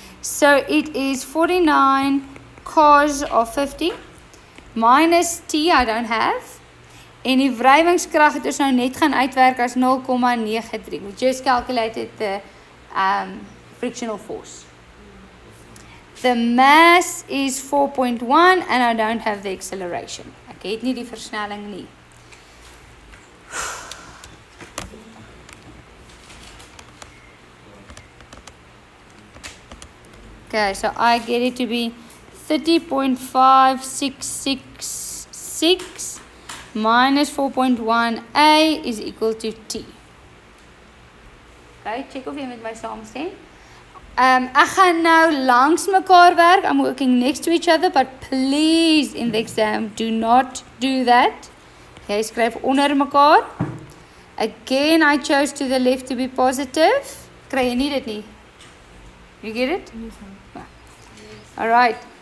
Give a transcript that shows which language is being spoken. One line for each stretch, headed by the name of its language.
English: So it is 49 cos of 50 minus T, I don't have.
Afrikaans: En die wrywingskrag het ons nou net gaan uitwerk as 0,93.
English: We just calculated the frictional force. The mass is 4.1 and I don't have the acceleration.
Afrikaans: Ek het nie die versnelling nie.
English: Okay, so I get it to be 30.5666 minus 4.1a is equal to t.
Afrikaans: Okay, check of jy met my saamstem. Ek gaan nou langs mekaar werk.
English: I'm working next to each other, but please in the exam do not do that.
Afrikaans: Jy skryf onder mekaar.
English: Again, I chose to the left to be positive.
Afrikaans: Kry jy nie dit nie?
English: You get it? No. All right.